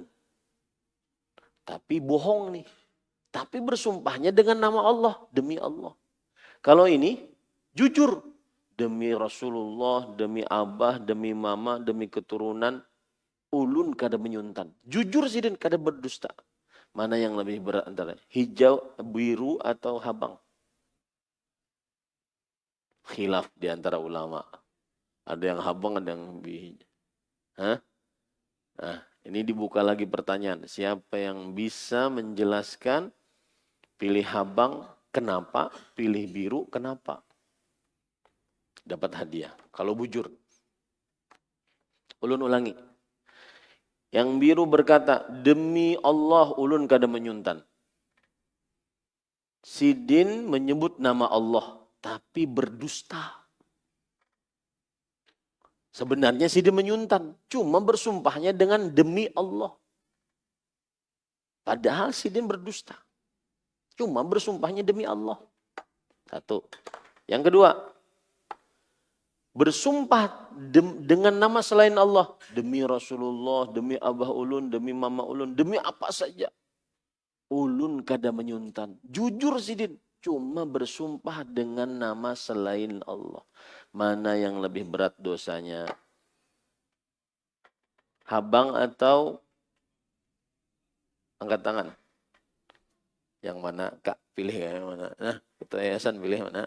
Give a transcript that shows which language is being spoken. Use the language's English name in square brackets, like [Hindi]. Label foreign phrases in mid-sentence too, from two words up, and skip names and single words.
[Indonesian] Tapi bohong nih. Tapi bersumpahnya dengan nama Allah, demi Allah. Kalau ini jujur, demi Rasulullah, demi Abah, demi Mama, demi keturunan, [Banjar] ulun kada menyuntan. [Indonesian] Jujur [Banjar] Sidin kada [Indonesian] berdusta. Mana yang lebih berat antara hijau, biru atau habang? Khilaf di antara ulama. Ada yang habang, ada yang hijau. Nah, ini dibuka lagi pertanyaan. Siapa yang bisa menjelaskan pilih habang kenapa, pilih biru kenapa? Dapat hadiah. Kalau bujur. Ulun ulangi. Yang biru berkata, demi Allah [Banjar] ulun kada menyuntan. [Indonesian] Sidin menyebut nama Allah, tapi berdusta. Sebenarnya Sidin menyuntan, cuma bersumpahnya dengan demi Allah. Padahal Sidin berdusta. Cuma bersumpahnya demi Allah. Satu. Yang kedua, bersumpah dengan nama selain Allah. Demi Rasulullah, demi Abah Ulun, demi Mama Ulun, demi apa saja. [Banjar] Ulun kada menyuntan. [Indonesian] Jujur Sidin. cuma bersumpah dengan nama selain Allah. Mana yang lebih berat dosanya? Habang atau angkat tangan? Yang mana? Kak, pilih yang mana? Nah, Ketua Yayasan pilih mana?